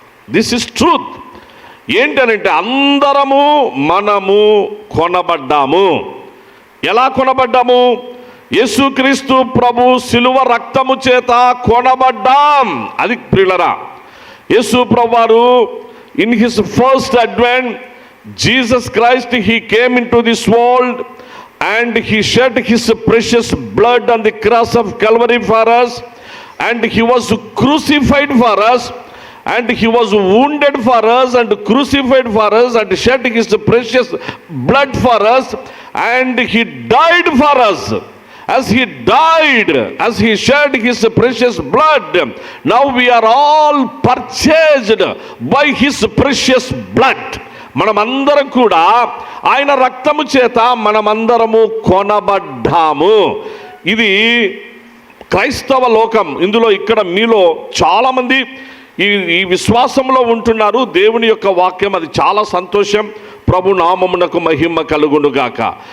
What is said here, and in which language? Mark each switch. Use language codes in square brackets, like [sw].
[en] This is truth. [te] ఏంటనంటే మనము కొనబడ్డాము. ఎలా కొనబడ్డాము? యేసుక్రీస్తు ప్రభు శిలువ రక్తము చేత కొనబడ్డాం. అది ప్రియులరా. యేసు ప్రభువారు [en] In his first advent, Jesus Christ, he came into this world and he shed his precious blood on the cross of Calvary for us, and he was crucified for us, and he was wounded for us and crucified for us and shed his precious blood for us, and he died for us. As he died, as he shed his precious blood, now we are all purchased by his precious blood. [te] మనమందరం కూడా ఆయన రక్తము చేత మనమందరము కొనబడ్డాము. ఇది క్రైస్తవ లోకం. ఇందులో ఇక్కడ మీలో చాలామంది ఈ విశ్వాసంలో ఉంటున్నారు. దేవుని యొక్క వాక్యం అది చాలా సంతోషం. ప్రభు నామమునకు మహిమ కలుగునుగాక.